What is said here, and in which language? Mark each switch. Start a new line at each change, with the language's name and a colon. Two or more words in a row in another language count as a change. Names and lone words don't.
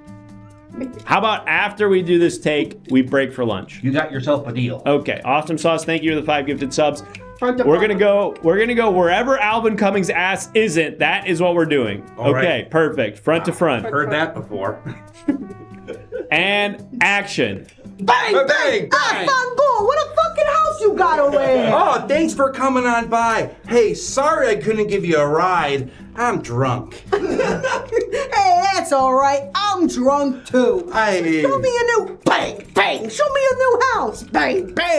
English: how about after we do this take, we break for lunch? You got yourself a deal. Okay. Awesome sauce. Thank you for the 5 gifted subs. Front to We're front. gonna go wherever Alvin Cummings' ass isn't. That is what we're doing. All right. Okay, perfect. Front to front. Heard that before. And action. Bang, bang, Ah, bang. Fango, what a fucking house you got over there. Oh, thanks for coming on by. Hey, sorry I couldn't give you a ride. I'm drunk. Hey, that's all right. I'm drunk too. Show me a new bang, bang. Show me a new house. Bang, bang.